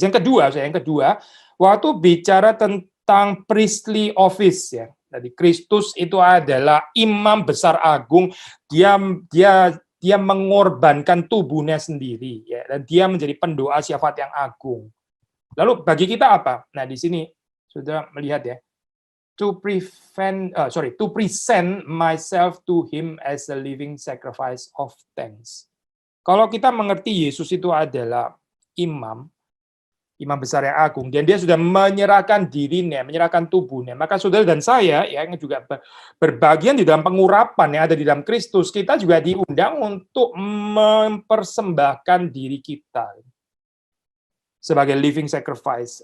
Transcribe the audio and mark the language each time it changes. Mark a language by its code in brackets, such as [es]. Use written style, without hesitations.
[id] Yang kedua, waktu bicara tentang priestly office ya. Jadi Kristus itu adalah imam besar agung, dia dia dia mengorbankan tubuhnya sendiri ya, dan dia menjadi pendoa syafaat yang agung. Lalu bagi kita apa? Nah, di sini sudah melihat ya, [en] to present myself to him as a living sacrifice of thanks. [id] Kalau kita mengerti Yesus itu adalah imam besar yang agung, dan dia sudah menyerahkan dirinya, menyerahkan tubuhnya, maka saudara dan saya ya, yang juga berbagian di dalam pengurapan yang ada di dalam Kristus, kita juga diundang untuk mempersembahkan diri kita sebagai living sacrifice.